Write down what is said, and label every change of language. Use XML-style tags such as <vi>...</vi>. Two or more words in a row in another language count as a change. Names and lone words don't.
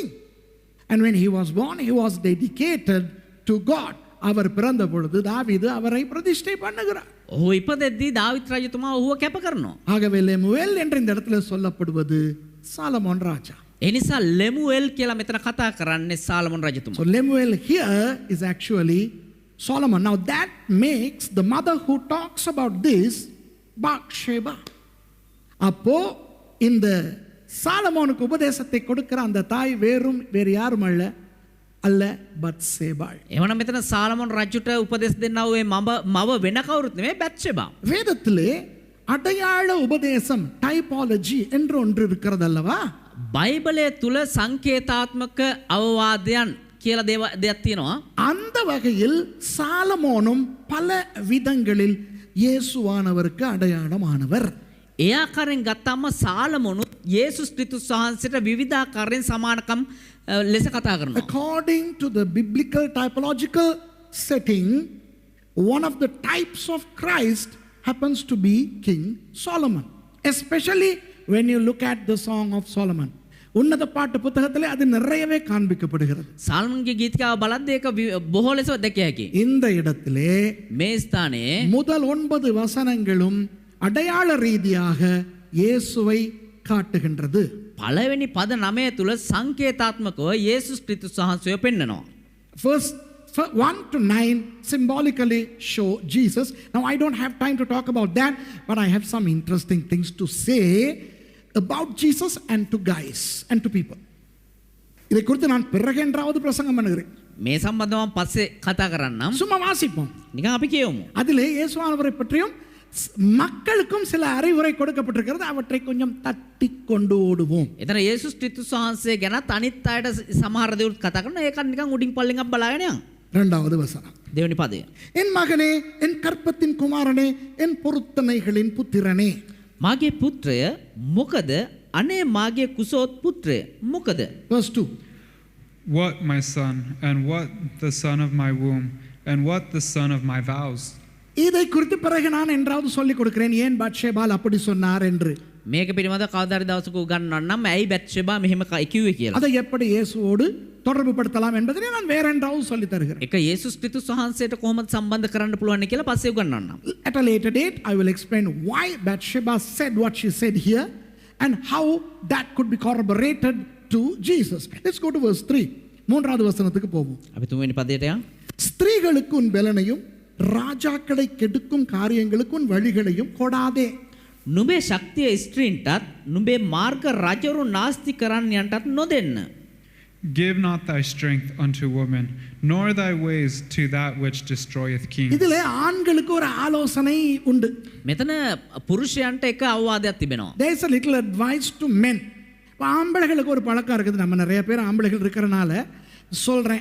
<en>And when he was born, he was dedicated to God.</en> <ta>அவர் பிறந்த பொழுது தாவீது அவரை பிரதிஷ்டை பண்ணுகிறார்.</ta> <si>ඔහු ඉපදෙද්දී දාවිත් රජතුමා ඔහුව කැප කරනවා.</si> <ta>ஆகவே லெமுவேல் என்ற இந்த இடத்துல சொல்லப்படுவது சாலமோன் ராஜா.</ta> <si>ඒ නිසා ලෙමුවෙල් කියලා මෙතන කතා කරන්නේ සාලමොන් රජතුමා.</si> <en>So Lemuel here is actually Solomon. Now that makes the mother who talks about this Bathsheba.</en> <ta>அப்போ இந்த சாலமோனுக்கு உபதேசத்தை கொடுக்கிற அந்த தாய் வேறு யாரும் அல்ல பத்சேபாள்.</ta> <si>එවනම් මෙතන සාලමොන් රජුට උපදෙස් දෙන්නා වූ මව වෙන කවුරුත් නෙමෙයි බැත්ෂෙබා.</si> <ta>வேதத்திலே அடையாள உபதேசம் டைபாலஜி என்று ஒன்று இருக்கிறது அல்லவா?</ta> <si>බයිබලය තුල සංකේතාත්මක අවවාදයන් කියලා දෙයක් තියෙනවා.</si> <ta>அந்த வகையில் சாலமோனும் பல விதங்களில் இயேசுவானவருக்கு அடையாளமானவர்.</ta> <si>ඒ ආකාරයෙන් ගත්තම සාලමොනුත් යේසුස් ක්‍රිස්තුස් වහන්සේට විවිධාකාරයෙන් සමානකම් ලෙස කතා කරනවා.</si> <en>According to the biblical typological setting, one of the types of Christ happens to be King Solomon. Especially when you look at the Song of Solomon.</en> <ta>உன்னத பாட்டு புத்தகத்திலே அது நிறையவே காண்பிக்கப்படுகிறது.</ta> <si>සල්මන්ගේ ගීතිකාව බලද්දී ඒක බොහෝ ලෙස දැකිය හැකියි.</si> <ta>இந்த இடத்திலே</ta> <si>මේ ස්ථානයේ</si> <ta>முதல் 9 வசனங்களும் அடையாள ரீதியாக இயேசுவை காட்டுகின்றது.</ta> <si>පළවෙනි පද 9 තුල සංකේතාත්මකව යේසුස් ක්‍රිස්තුස් වහන්සේව පෙන්වනවා.</si> <en>Verse 1 to 9 symbolically show Jesus. Now I don't have time to talk about that, but I have some interesting things to say about Jesus and to guys and to people.</en> <ta>இதை குறித்து நான் பிறகு என்றாவது பிரசங்கம் பண்ணுகிறேன்.</ta> <si>මේ සම්බන්ධව පස්සේ කතා කරන්නම්.</si> <ta>சும்மா வாசிப்போம்.</ta> <si>නිකන් අපි කියමු.</si> <ta>அதிலே இயேசுவானவரை பற்றியும் மக்களுக்கும் சில அறிவுரை கொடுக்கப்பட்டிருக்கிறது. அவற்றை கொஞ்சம் தட்டி கொண்டு ஓடுவோம்.</ta> <si>එතන යේසුස් ක්‍රිස්තුස් වහන්සේ ගැනත් අනිත් අයට සමහර දේවල් කතා කරනවා. ඒක නිකන් උඩින් පල්ලෙන් අප බලාගෙන යනවා.</si> <ta>இரண்டாவது வசனம்.</ta> <si>දෙවෙනි පදය.</si> <ta>என் மகனே, என் கற்பத்தின் குமாரனே, என் பொருத்தனைகளின் புத்திரனே.</ta> <si>මාගේ පුත්‍රය මොකද? අනේ මාගේ කුසෝත් පුත්‍රය මොකද?</si> <en>Verse 2. What, my son, and what the son of my womb, and what the son of my vows?</en> <ta>இதை குறித்து பிறகு நான் என்றாவது சொல்லிக் கொடுக்கிறேன், ஏன் பத்ஷேபால் அப்படி சொன்னார் என்று.</ta> <si>මේක පිළිබඳ කවදාරි දවසක උගන්වන්නම් ඇයි බැත්ෂෙබා මෙහෙම කිව්වේ කියලා.</si> <ta>அதை எப்படி இயேசுவோடு தொடர்பு படுத்தலாம் என்பதை நான் வேற என்றாவது சொல்லி தருகிறேன்.</ta> <si>ඒක යේසුස් ක්‍රිස්තුස් වහන්සේට කොහොමද සම්බන්ධ කරන්න පුළුවන් කියලා පස්සේ උගන්වන්නම්.</si> <en>At a later date I will explain why Bathsheba said what she said here and how that could be corroborated to Jesus. Let's go to verse 3.</en> <ta>மூன்றாவது வசனத்துக்கு போவோம்.</ta> <si>අපි තුන්වෙනි පදයට යමු.</si> <ta>ஸ்திரீகளுக்கு உன் பலனையும் ராஜாக்களை கெடுக்கும் காரியங்களுக்கு உன் வழிகளையும் கொடாதே.</ta> <si>නුඹේ ශක්තිය ස්ත්‍රීන්ටත් නුඹේ මාර්ග රජවරු නාස්ති කරන්නයන්ටත් නොදෙන්න.</si> <en>Give not thy strength unto women, nor thy ways to that which destroyeth kings.</en> <ta>இதிலே ஆண்களுக்கு ஒரு ஆலோசனை உண்டு.</ta> <si>මෙතන පුරුෂයන්ට එක අවවාදයක් තිබෙනවා.</si> <en>There is a little advice to men.</en> <ta>ஆம்பளைகளுக்கு ஒரு பழக்கம் இருக்குது. நம்ம நிறைய பேர் ஆம்பளைகள் இருக்கிறனால சொல்றேன்.</ta>